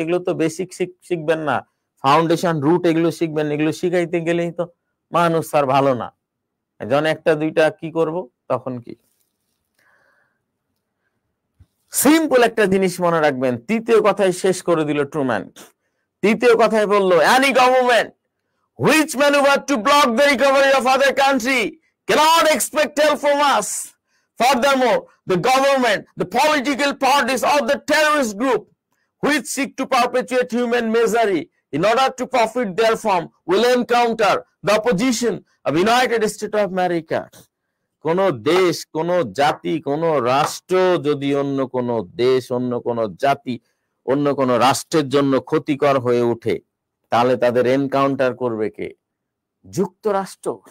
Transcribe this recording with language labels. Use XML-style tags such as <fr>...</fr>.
<bn>এগুলো তো বেসিক শিখবেন না, ফাউন্ডেশন রুট এগুলো শিখবেন। এগুলো শিখাইতে গেলেই তো মানুষ স্যার ভালো না, যখন একটা দুইটা কি করব তখন কি। সিম্পল একটা জিনিস মনে রাখবেন, তৃতীয় কথায় শেষ করে দিল ট্রুম্যান। তৃতীয় কথায় বললো,</bn> <en>any government which maneuver to block the recovery of other country cannot expect help from us. Furthermore, the government, the political parties or the terrorist group which seek to perpetuate human misery in order to profit therefrom will encounter the opposition of United States of America.</en> <bn>কোন দেশ, কোন জাতি, কোন রাষ্ট্র যদি অন্য কোন দেশ, অন্য কোন জাতি, অন্য কোন রাষ্ট্রের জন্য ক্ষতিকর হয়ে ওঠে, তাহলে তাদের এনকাউন্টার করবে কে? যুক্তরাষ্ট্র।</bn>